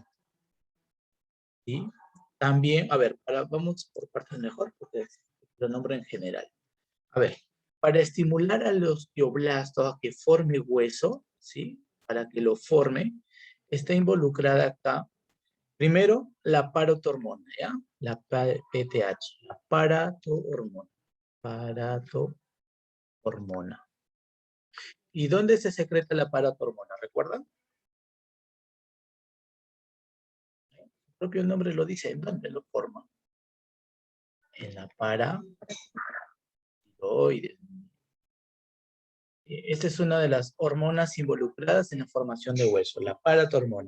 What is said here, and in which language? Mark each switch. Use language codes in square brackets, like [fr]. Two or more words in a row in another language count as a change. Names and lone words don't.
[es] ¿Sí? También, a ver, vamos por partes mejor, porque lo nombro en general. A ver, para estimular al osteoblasto a que forme hueso, ¿sí? Para que lo forme, está involucrada acá, primero, la parotormona, ¿ya? La PTH, la paratohormona. Paratohormona. ¿Y dónde se secreta la paratohormona? ¿Recuerdan? El propio nombre lo dice, ¿en dónde lo forma? En la paratiroides. Esta es una de las hormonas involucradas en la formación de hueso, la paratohormona.